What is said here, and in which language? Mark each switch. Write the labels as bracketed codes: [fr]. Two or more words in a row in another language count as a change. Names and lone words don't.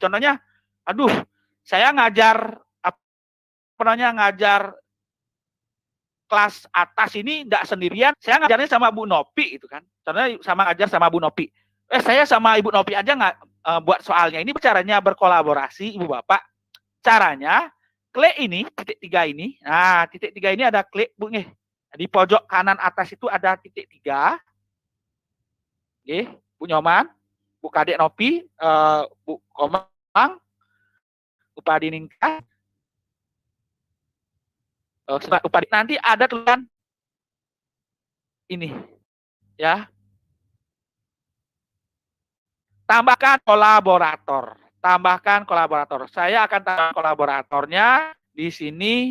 [id] Contohnya, aduh, saya ngajar ngajar kelas atas ini enggak sendirian, saya ngajarnya sama Bu Nopi itu kan. Contohnya sama ngajar sama Bu Nopi. Saya sama Ibu Nopi aja nggak buat soalnya. Ini caranya berkolaborasi, Ibu Bapak. Caranya klik ini, titik 3 ini. Nah, titik 3 ini ada klik, Bu nih. Di pojok kanan atas itu ada titik 3. Nggih, Bu Nyoman, Bu Kadek Nopi, Bu Komang, Bu Padiningka, nanti ada tulisan ini, ya. Tambahkan kolaborator. Tambahkan kolaborator. Saya akan tambah kolaboratornya di sini.